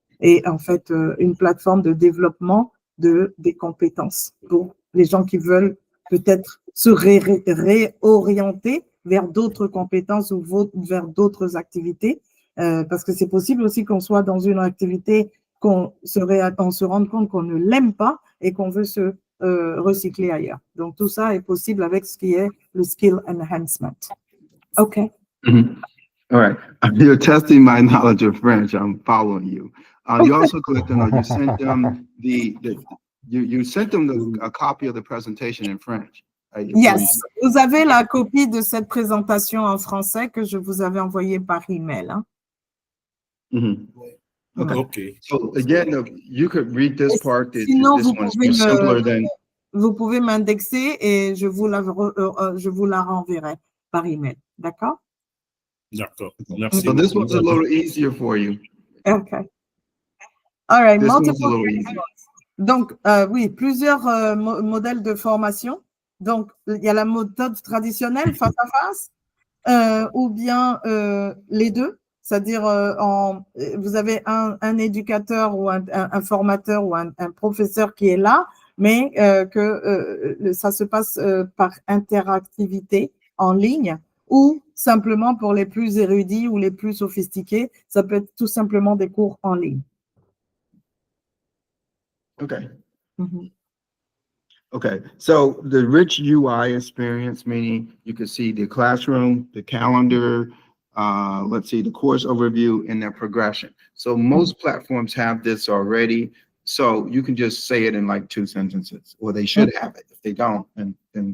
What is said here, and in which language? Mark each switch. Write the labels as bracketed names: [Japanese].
[French] Et en fait, une plateforme de développement des compétences pour les gens qui veulent peut-être se réorienter vers d'autres compétences ou vers d'autres activités, parce que c'est possible aussi qu'on soit dans une activité qu'on se rende compte qu'on ne l'aime pas et qu'on veut se recycler ailleurs. Donc, tout ça est possible avec ce qui est le skill enhancement. [English] OK. All right. You're testing my knowledge of French. I'm following you. You also clicked on, you sent them you sent them a copy of the presentation in French. Yes. [French] Vous avez la copie de cette présentation en français que je vous avais envoyée par email. Hein? [English] Okay. So again, you could read this part. [French] Sinon, [English] this one's simpler than. [French] Vous pouvez m'indexer et je vous la renverrai par email. D'accord? D'accord. Merci. [English] So this one's a little easier for you. Okay. All right. This one's a little easier. [French] Donc, oui, plusieurs modèles de formation. Donc, il y a la méthode traditionnelle face à face ou bien les deux, c'est-à-dire vous avez un éducateur ou un formateur ou un professeur qui est là, mais que ça se passe par interactivité en ligne, ou simplement pour les plus érudits ou les plus sophistiqués, ça peut être tout simplement des cours en ligne. [English] Okay. Mhm. Okay, so the rich UI experience, meaning you can see the classroom, the calendar, let's see, the course overview and their progression. So most platforms have this already. So you can just say it in like 2 sentences, or they should have it. If they don't, then they